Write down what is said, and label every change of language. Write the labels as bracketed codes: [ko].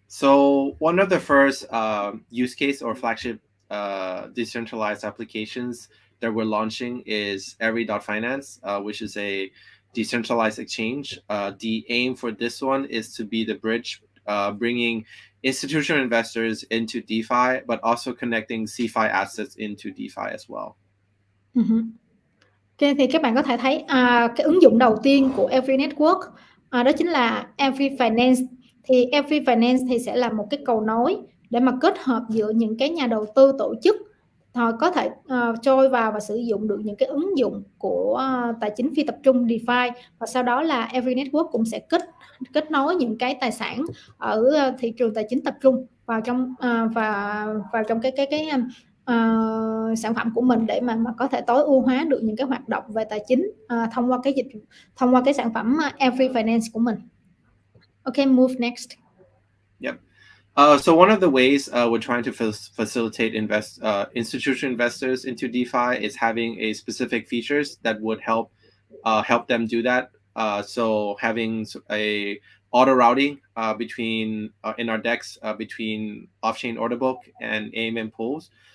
[en] So one of the first use case or flagship decentralized applications that we're launching is Evry.finance, which is a decentralized exchange. The aim for this one is to be the bridge bringing institutional investors into DeFi, but also connecting CeFi assets into DeFi as well. [vi] Okay, thì các bạn có thể thấy cái ứng dụng đầu tiên của EvryNet đó chính là EvryFinance. Thì EvryFinance thì sẽ là một cái cầu nối để mà kết hợp giữa những cái nhà đầu tư tổ chức họ có thể trôi vào và sử dụng được những cái ứng dụng của tài chính phi tập trung DeFi, và sau đó là EvryNet cũng sẽ kết nối những cái tài sản ở thị trường tài chính tập trung vào trong vào trong cái sản phẩm của mình để mà có thể tối ưu hóa được những cái hoạt động về tài chính thông qua cái sản phẩm EvryFinance của mình. [en] Okay, move next. Yep. So one of the ways we're trying to facilitate institutional investors into DeFi is having a specific features that would help them do that. So having a auto routing between in our DEX between off-chain order book and AMM pools.